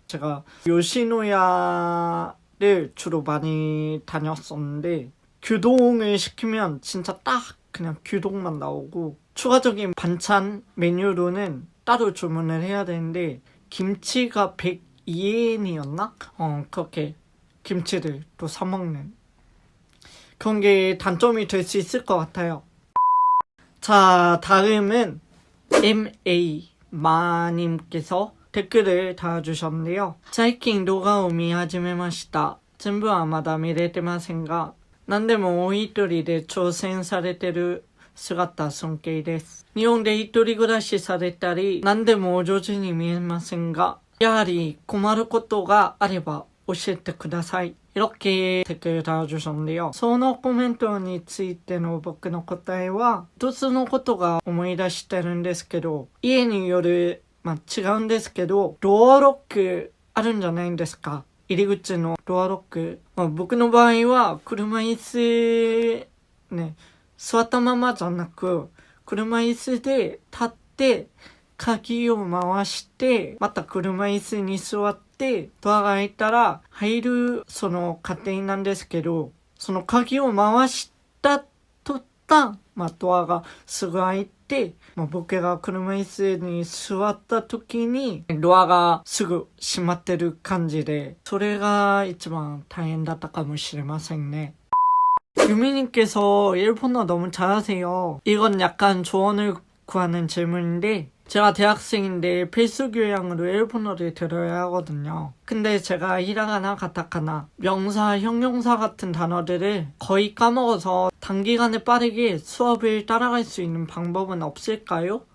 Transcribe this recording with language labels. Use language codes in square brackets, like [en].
[ko] 제가 요시노야를 주로 많이 다녔었는데 규동을 시키면 진짜 딱 그냥 규동만 나오고, 추가적인 반찬 메뉴로는 따로 주문을 해야 되는데 김치가 102엔이었나? 그렇게 김치를 또 사 먹는 그런 게 단점이 될 수 있을 것 같아요. 자, 다음은 MA 마님께서 댓글을 달아주셨는데요. [ja] 最近動画を見始めました。全部はまだ見れてませんが、何でもお一人で挑戦されてる姿尊敬です。日本で一人暮らしされたり、何でもお上手に見えませんが、やはり困ることがあれば教えてください。 [ko] 이렇게 댓글을 달아주셨는데요. [ja] そのコメントについての僕の答えは一つのことが思い出してるんですけど、家による、違うんですけど、ドアロックあるんじゃないんですか？入り口のドアロック。僕の場合は車椅子ね、座ったままじゃなく車椅子で立って鍵を回してまた車椅子に座ってドアが開いたら入るその過程なんですけど、その鍵を回した途端、ドアがすぐ開いて、僕が車椅子に座った時にドアがすぐ閉まってる感じで、それが一番大変だったかもしれませんね。 [ko] 유미님께서 일본어 너무 잘하세요. 이건 약간 조언을 구하는 질문인데, 제가 대학생인데 필수 교양으로 일본어를 들어야 하거든요. 근데 제가 히라가나, 가타카나, 명사, 형용사 같은 단어들을 거의 까먹어서 단기간에 빠르게 수업을 따라갈 수 있는 방법은 없을까요?